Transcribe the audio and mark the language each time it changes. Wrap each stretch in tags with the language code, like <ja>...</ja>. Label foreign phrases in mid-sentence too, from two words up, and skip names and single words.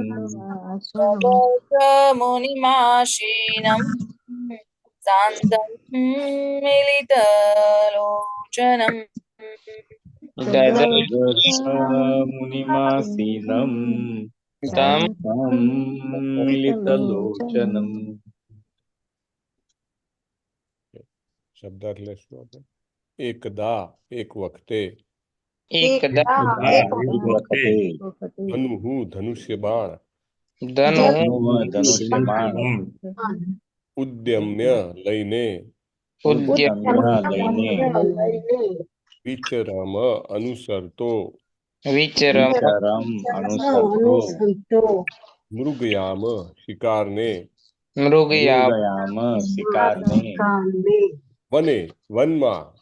<sa>ददर्श मुनिमासीनं शान्तं मिलितलोचनम् ददर्श मुनिमासीनं शान्तं मिलितलोचनम्</sa> <gu>શબ્દાર્થ લેશું આપણે. એકદા એક વખતે, ધનુહુ ધનુષ્ય બાણ, ધનુષ્ય બાણ, ઉદ્યમ્ય લઈને, વિચરમ અનુસરતો, મૃગયામ શિકારને, વને વનમાં,</gu>